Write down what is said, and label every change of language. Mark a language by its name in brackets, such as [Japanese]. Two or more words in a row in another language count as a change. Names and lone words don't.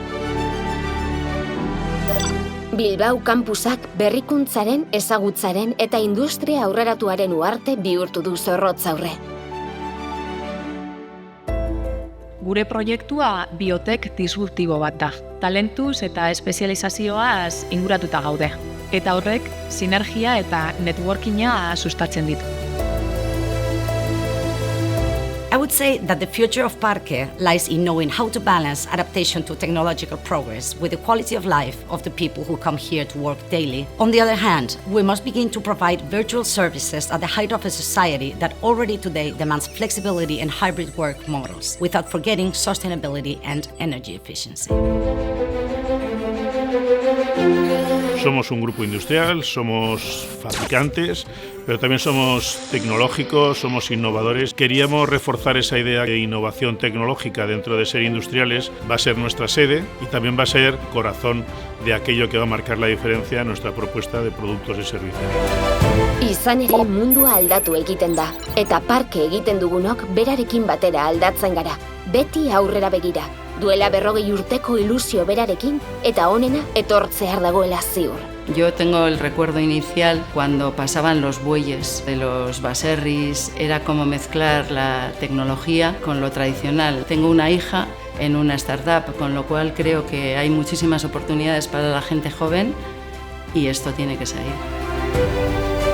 [Basque] Bilbao kampusak berrikuntzaren, ezagutzaren eta industria aurreratuaren uharte bihurtu du zorrotz aurre. Gure proiektua biotek disruptibo bat da. Talentuz eta espezializazioaz inguratuta gaude. Eta horrek sinergia eta networkinga sustatzen ditu. [English] I would say that the future of Parque lies in knowing how to balance adaptation to technological progress with the quality of life of the people who come here to work daily. On the other hand, we must begin to provide virtual services at the height of a society that already today demands flexibility and hybrid work models, without forgetting sustainability and energy efficiency. [Spanish] Somos un grupo industrial, somos fabricantes, pero también somos tecnológicos, somos innovadores. Queríamos reforzar esa idea de innovación tecnológica dentro de ser industriales. Va a ser nuestra sede y también va a ser corazón de aquello que va a marcar la diferencia en nuestra propuesta de productos y servicios. [Basque] Izan ere mundua aldatu egiten da, eta parke egiten dugunok berarekin batera aldatzen gara. Beti aurrera begira, duela 40 urteko ilusio berarekin eta onena etortzear dagoela ziur. [Spanish] Yo tengo el recuerdo inicial cuando pasaban los bueyes de los baserris, era como mezclar la tecnología con lo tradicional. Tengo una hija en una startup, con lo cual creo que hay muchísimas oportunidades para la gente joven y esto tiene que salir.